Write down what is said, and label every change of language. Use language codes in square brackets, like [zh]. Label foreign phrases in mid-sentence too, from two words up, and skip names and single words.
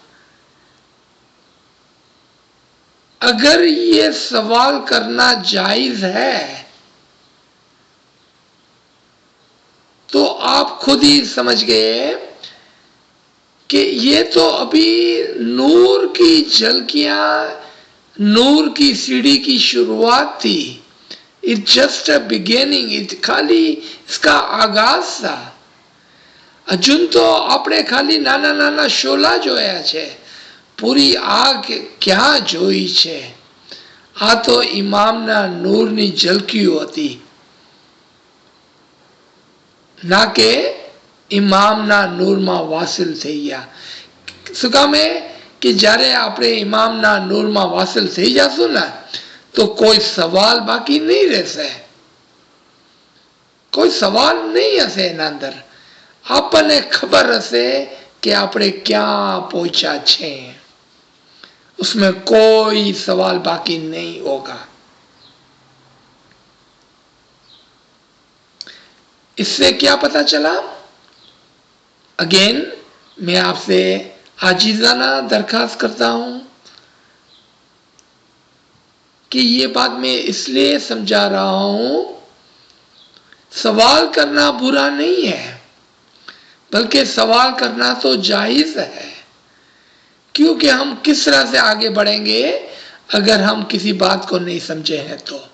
[ur] اگر یہ سوال کرنا جائز ہے تو آپ خود ہی سمجھ گئے کہ یہ تو ابھی نور کی جھلکیاں، نور کی سیڑھی کی شروعات تھی۔ [en] It's just a beginning. [ur] خالی اس کا آغاز تھا۔ [gu] اجن تو આપણે ખાલી નાના નાના શોલા જોયા છે, પૂરી આગ ક્યાં જોઈ છે। આ તો ઇમામના નૂરની ઝલકીઓ હતી, ના કે ઇમામના નૂરમાં વાસિલ થઈ ગયા। શું કામે કે જ્યારે આપણે ઇમામના નૂરમાં વાસિલ થઈ જશું ને તો કોઈ સવાલ બાકી નહીં રહેશે, કોઈ સવાલ નહીં હશે એના અંદર। આપણને ખબર હશે کہ આપણે ક્યાં પહોંચ્યા છે، [ur] اس میں کوئی سوال باقی نہیں ہوگا۔ اس سے کیا پتہ چلا؟ اگین میں آپ سے عاجزانہ درخواست کرتا ہوں کہ یہ بات میں اس لیے سمجھا رہا ہوں، سوال کرنا برا نہیں ہے، بلکہ سوال کرنا تو جائز ہے، کیونکہ ہم کس طرح سے آگے بڑھیں گے اگر ہم کسی بات کو نہیں سمجھے ہیں تو۔